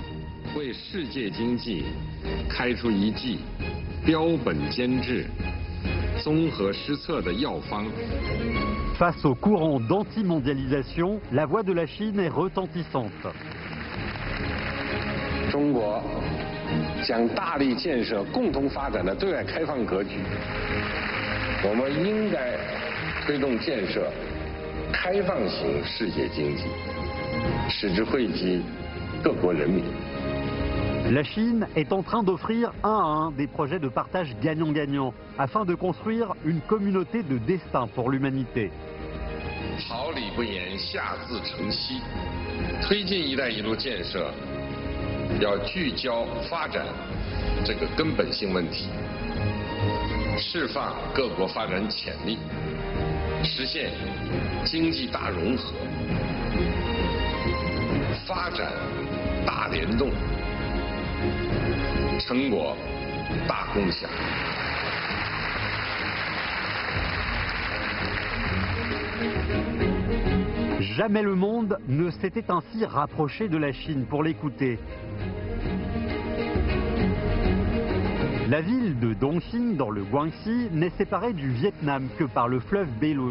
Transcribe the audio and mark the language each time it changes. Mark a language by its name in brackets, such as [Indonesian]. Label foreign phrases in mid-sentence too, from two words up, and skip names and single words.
[French] Face au courant d'anti-mondialisation, la voix de la Chine est retentissante. [Chinese] 将大力建设共同发展的对外开放格局。我们应该推动建设开放型世界经济，使之惠及各国人民。 [French] La Chine est en train d'offrir un à un des projets de partage gagnant-gagnant afin de construire une communauté de destin pour l'humanité. [Chinese] 好理不言，下自成蹊。推进“一带一路”建设，要聚焦发展这个根本性问题，释放各国发展潜力，实现经济大融合，发展大联动，成果大共享。 [French] Jamais le monde ne s'était ainsi rapproché de la Chine pour l'écouter. La ville de Dongxing, dans le Guangxi, n'est séparée du Vietnam que par le fleuve Belun.